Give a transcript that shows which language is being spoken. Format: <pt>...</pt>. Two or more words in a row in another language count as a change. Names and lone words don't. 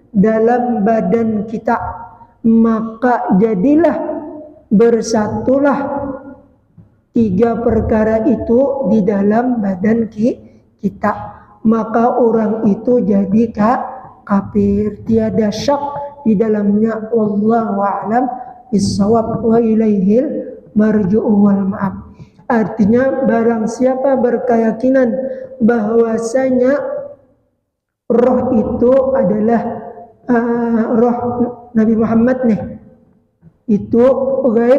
<id>dalam badan kita, maka jadilah bersatulah 3 perkara itu di dalam badan kita, maka orang itu jadi kafir, tiada syak di dalamnya.</id> <ar>والله أعلم بالصواب وإليه المرجع والمآب.</ar> <id>Artinya barang siapa berkeyakinan bahwasanya roh itu adalah roh Nabi Muhammad nih, itu gaib.</id>